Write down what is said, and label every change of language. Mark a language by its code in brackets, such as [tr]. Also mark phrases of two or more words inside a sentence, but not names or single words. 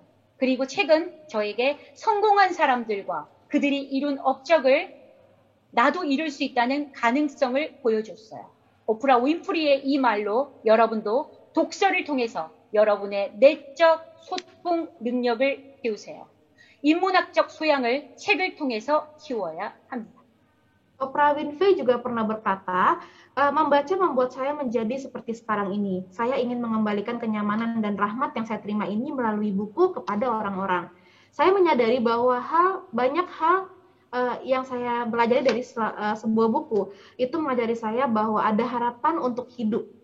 [ko] 그리고 책은 저에게 성공한 사람들과 그들이 이룬 업적을 나도 이룰 수 있다는 가능성을 보여줬어요. 오프라 윈프리의 이 말로 여러분도 독서를 통해서 여러분의 내적 소통 능력을 키우세요. 인문학적 소양을 책을 통해서 키워야 합니다. [id] Oprah Winfrey juga pernah berkata, membaca membuat saya menjadi seperti sekarang ini. Saya ingin mengembalikan kenyamanan dan rahmat yang saya terima ini melalui buku kepada orang-orang. Saya menyadari bahwa banyak hal yang saya pelajari dari sebuah buku itu mengajari saya bahwa ada harapan untuk hidup.